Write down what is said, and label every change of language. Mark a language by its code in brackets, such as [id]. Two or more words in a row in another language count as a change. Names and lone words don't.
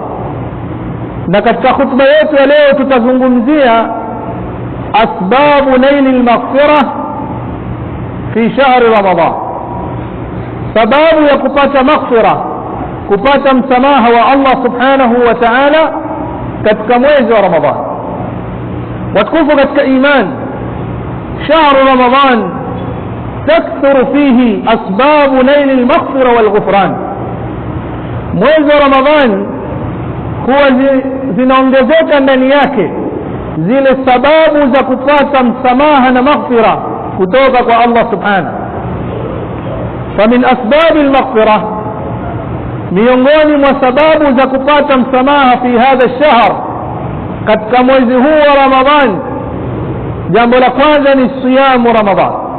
[sw] Na katika khutba yetu ya leo tutazungumzia [ar] أسباب نيل المغفرة في شهر رمضان, [sw] sababu ya kupata maghfira, kupata msamaha wa Allah [ar] سبحانه وتعالى [sw] katika mwezi wa Ramadhan. watukufu katika iman, [ar] شهر رمضان تكثر فيه أسباب نيل المغفرة والغفران. [sw] mwezi wa Ramadhan huwa zinaongezeka ndani yake zile sababu za kupata msamaha na maghfira kutoka kwa Allah subhanahu. [ar] فمن أسباب المغفرة, [sw] miongoni mwa sababu za kupata msamaha [ar] في هذا الشهر, [sw] katika mwezi huu wa Ramadhan, jambo la kwanza ni siyamu Ramadhan.